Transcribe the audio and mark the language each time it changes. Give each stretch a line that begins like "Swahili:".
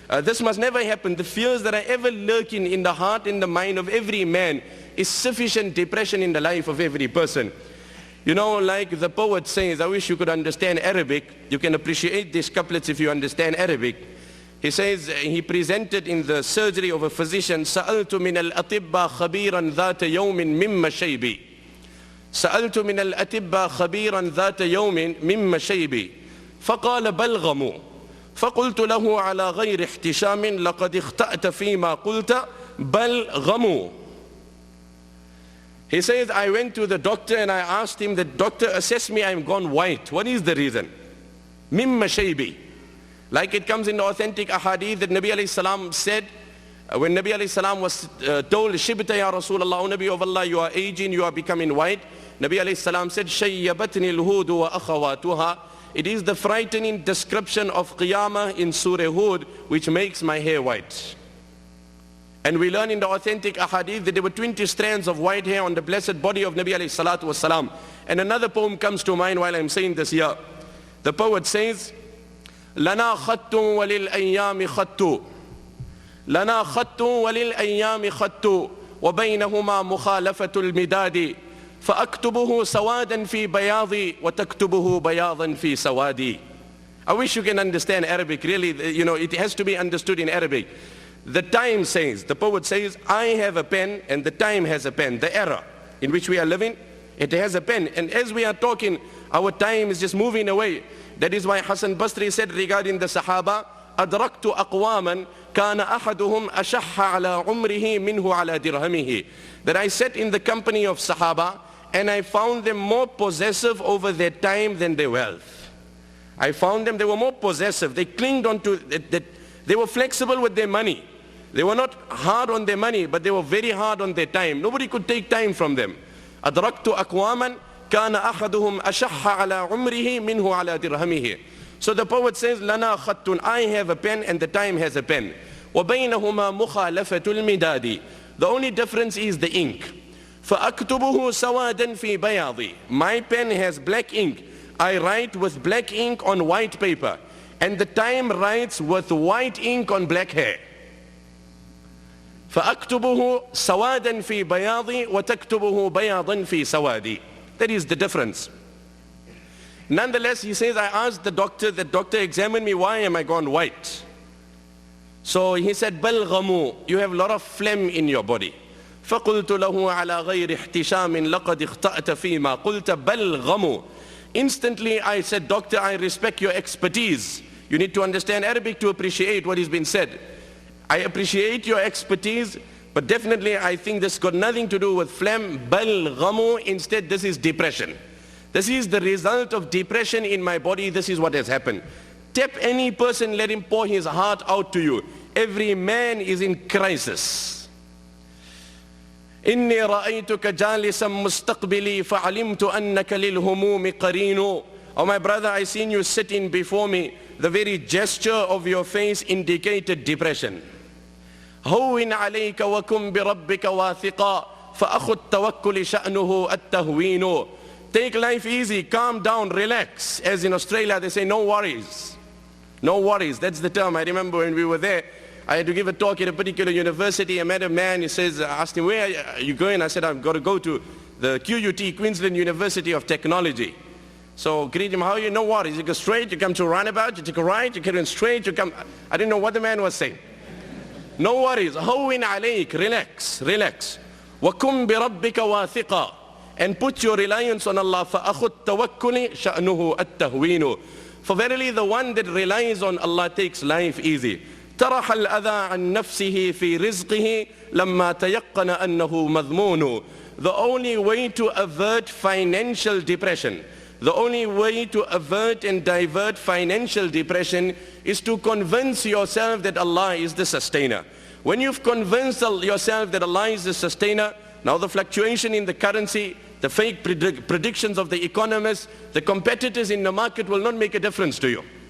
English: This must never happen. The fears that are ever lurking in the heart and the mind of every man is sufficient depression in the life of every person. Like the poet says, I wish you could understand Arabic. You can appreciate these couplets if you understand Arabic. He says, he presented in the surgery of a physician,
Arabic: سألت من الأطباء خبيرا ذات يوم مما شيبي. سألت من الأطباء خبيرا ذات يوم مما شيبي. فقال بلغموا. فقلت له على غير احتشام لقد اخطأت فيما قلت بلغموا.
English: He says, I went to the doctor and I asked him, the doctor assessed me, I'm gone white. What is the reason?
Arabic: Mimma shaybi.
English: Like it comes in the authentic ahadith that Nabi alayhi salam said, when Nabi alayhi salam was told,
Arabic: Shibta ya Rasulullah,
English: O Nabi of Allah, you are aging, you are becoming white. Nabi alayhi salam said,
Arabic: Shayyabatni al-hudu wa akhawatuha.
English: It is the frightening description of Qiyamah in Surah Hud, which makes my hair white. And we learn in the authentic ahadith that there were 20 strands of white hair on the blessed body of Nabi alayhi salatu wasalam. And another poem comes to mind while I'm saying this here. The poet says,
Arabic: لنا خط وللأيام خط لنا خط وللأيام خط وبينهما مخالفة المداد فأكتبه سوادا في بياضي وتكتبه بياضا في سوادي.
English: I wish you can understand Arabic. Really, it has to be understood in Arabic. The time says, the poet says, I have a pen and the time has a pen. The era in which we are living, it has a pen. And as we are talking, our time is just moving away. That is why Hassan Basri said regarding the Sahaba,
Arabic: أدركت أقواما كان أحدهم أشح على عمره منه على درهمه.
English: That I sat in the company of Sahaba and I found them more possessive over their time than their wealth. I found them, they were more possessive. They clinged on to that. They were flexible with their money. They were not hard on their money, but they were very hard on their time. Nobody could take time from them.
Arabic: أدركت أقواما كان أحدهم أشح على عمره منه على درهمه.
English: So the poet says,
Arabic: لنا خط,
English: I have a pen and the time has a pen.
Arabic: وبينهما مخالفة المداد.
English: The only difference is the ink.
Arabic: فأكتبه سوادا في بياضي.
English: My pen has black ink. I write with black ink on white paper. And the time writes with white ink on black hair.
Arabic: فأكتبه سوادا في بياضي وتكتبه بياضا في سوادي.
English: That is the difference. Nonetheless, he says, I asked the doctor examined me, why am I gone white? So he said, Balghamu, you have a lot of phlegm in your body.
Arabic: فقلت له على غير احتشام لقد اخطأت فيما قلت بلغم.
English: Instantly I said, doctor, I respect your expertise. You need to understand Arabic to appreciate what has been said. I appreciate your expertise, but definitely I think this got nothing to do with phlegm. Balghamu, instead this is depression. This is the result of depression in my body. This is what has happened. Tap any person, let him pour his heart out to you. Every man is in crisis.
Arabic: إني رأيتك جالسا مستقبلي فعلمت أنك للهموم قرين.
English: Oh my brother, I seen you sitting before me. The very gesture of your face indicated depression.
Arabic: هون عليك وكن بربك واثقا فأخو التوكل شأنه التهوين.
English: Take life easy, calm down, relax. As in Australia they say, no worries. No worries, that's the term. I remember when we were there, I had to give a talk at a particular university. I met a man, he says, I asked him, where are you going? I said, I've got to go to the QUT, Queensland University of Technology. So greet him, how are you? No worries, you go straight, you come to a roundabout, you take a right, you get in straight, you come. I didn't know what the man was saying. No worries,
Arabic: هون عليك,
English: relax, relax.
Arabic: وَكُمْ بِرَبِّكَ وَاثِقًا.
English: And put your reliance on Allah.
Arabic: فَأَخُ التَّوَكُّلِ شَأْنُهُ التَّهْوِينُ.
English: For verily the one that relies on Allah takes life easy.
Arabic: ترح الأذى عن نفسه في رزقه لما تيقن أنه مذمون.
English: The only way to avert financial depression, the only way to avert and divert financial depression is to convince yourself that Allah is the sustainer. When you've convinced yourself that Allah is the sustainer, now the fluctuation in the currency, the fake predictions of the economists, the competitors in the market will not make a difference to you.